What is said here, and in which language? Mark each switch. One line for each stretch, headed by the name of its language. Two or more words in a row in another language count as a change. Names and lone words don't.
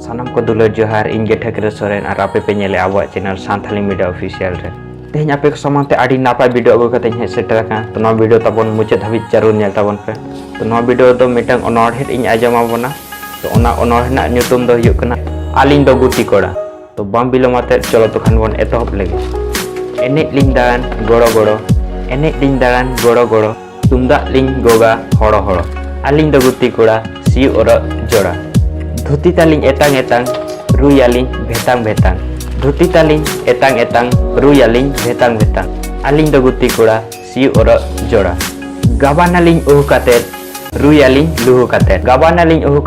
Santali: को दुलर जोहार इंगे ठेकर सोरेन और आपे पे नेले आबो चैनल सांथाली मीडिया ऑफिशियल रे तेहन आपे समाते आडी नापाय वीडियो अगु कते हे सेटर का तो नो वीडियो तबन मुचे धाबि जरूर नेल तबन पे तो नो वीडियो दो मिटंग अनोढ़े इन आजमा बना तो ओना अनोढ़े ना न्यूतुम दो हुयुग कना आलिंग दो गुटी कोड़ा तो बम बिलोमाते चलो तो खान बन एतहब लेगे एने लिंग दान गोड़ो गोड़ो एने लिंग दान गोड़ो गोड़ो तुमदा लिंग गोगा हड़ो हड़ो आलिंग दो गुटी कोड़ा सी और जोड़ा धुती तालिंग एतांग एतांग रुयालिंग भेतांग भेतांग धुती तालिंग एतांग एतांग रुयालिंग भेतांग भेतांग आलिंग दो गुटी कोड़ा सी और जोड़ा गाबानालिंग उहु कातेत रुयालिंग लुहु कातेत गाबानालिंग उहु